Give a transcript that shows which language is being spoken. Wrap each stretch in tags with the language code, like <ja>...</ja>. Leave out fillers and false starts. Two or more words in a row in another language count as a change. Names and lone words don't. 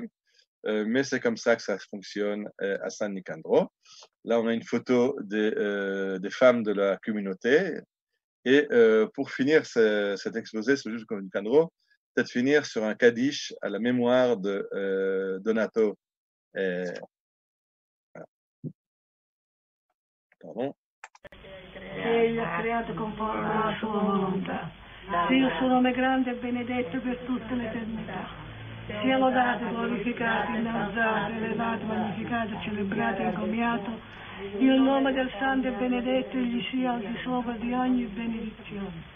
<fr>Mais c'est comme ça que ça fonctionne à San Nicandro. Là, on a une photo des femmes de la communauté. Et pour finir cet exposé sur le San Nicandro, peut-être finir sur un kaddish à la mémoire de Donato. Pardon.</fr> <it>Egli ha creato conforme alla sua volontà. Dio suo nome grande e benedetto per tutta l'eternità. Sia lodato, glorificato, innalzato, elevato, magnificato, celebrato, encomiato, il nome del Santo e benedetto egli sia al di sopra di ogni benedizione.</it>